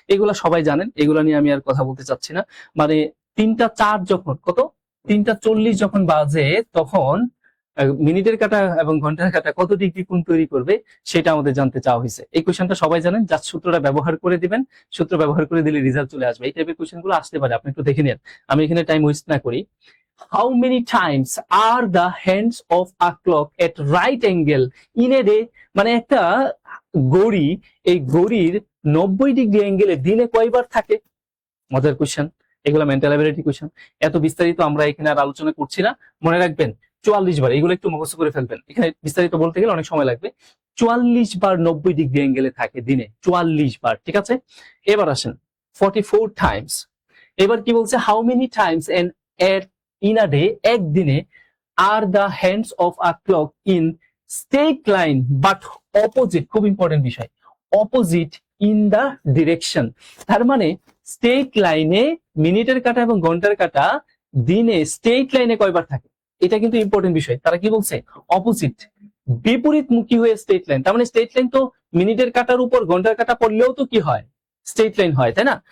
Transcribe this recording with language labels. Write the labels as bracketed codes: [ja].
[bn] এগুলা সবাই জানেন, এগুলা নিয়ে আমি আর কথা বলতে চাচ্ছি না। মানে 3:04 যখন, কত 3:40 যখন বাজে, তখন মিনিটের কাঁটা এবং ঘন্টার কাঁটা কত ডিগ্রি কোণ তৈরি করবে সেটা আমাদের জানতে চাওয়া হয়েছে। এই কোয়েশ্চেনটা সবাই জানেন, জাস্ট সূত্রটা ব্যবহার করে দিবেন, সূত্র ব্যবহার করে দিলে রেজাল্ট চলে আসবে। এই টাইপের কোয়েশ্চেন গুলো আসতে পারে, আপনি একটু দেখে নেন, আমি এখানে টাইম ওয়েস্ট না করি। [en] How many times are the hands of a clock at right angle in a day? [bn] মানে একটা ঘড়ি, এই ঘড়ির 90 ডিগ্রি অ্যাঙ্গেলে দিনে কয়বার থাকে? মজার কোয়েশ্চেন, এগুলো মেন্টাল অ্যাবিলিটি কোয়েশ্চেন। এত বিস্তারিত আমরা এখানে আর আলোচনা করছি না, মনে রাখবেন 44 বার, এগুলো একটু মুখস্থ করে ফেলবেন, এখানে বিস্তারিত বলতে গেলে অনেক সময় লাগবে। 44 বার 90 ডিগ্রি অ্যাঙ্গেলে থাকে দিনে, 44 বার, ঠিক আছে। এবার আসেন 44 টাইমস। এবার কি বলছে, [en] how many times in a day, [bn] একদিনে, [en] are the hands of a clock in straight line but opposite, [bn] খুব ইম্পর্টেন্ট বিষয়, [en] opposite in the direction। [bn] তার মানে স্ট্রেট লাইনে মিনিটের কাঁটা এবং ঘন্টার কাঁটা দিনে স্ট্রেট লাইনে কয়বার থাকে, এটা কিন্তু ইম্পর্টেন্ট বিষয়। তারা কি বলছে, অপোজিট, বিপরীতমুখী হয়ে স্ট্রেট লাইন। তার মানে স্ট্রেট লাইন তো মিনিটের কাঁটার উপর ঘন্টার কাঁটা পড়লেও তো কি হয়, স্ট্রেট লাইন হয়, তাই না?